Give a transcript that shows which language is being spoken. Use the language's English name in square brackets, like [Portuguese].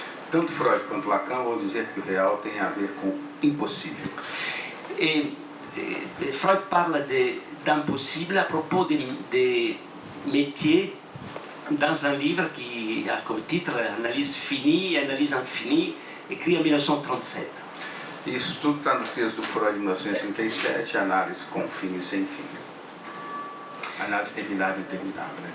[Portuguese] Tanto Freud quanto Lacan vão dizer que o real tem a ver com o impossível. [French] Et Freud parle d'impossible à propos des métiers dans un livre qui a comme titre Analyse finie et analyse infinie, écrit en 1937. [Portuguese] Isso tudo está no texto do Freud de 1937, Análise com fim e sem fim. Análise terminada e interminável, né?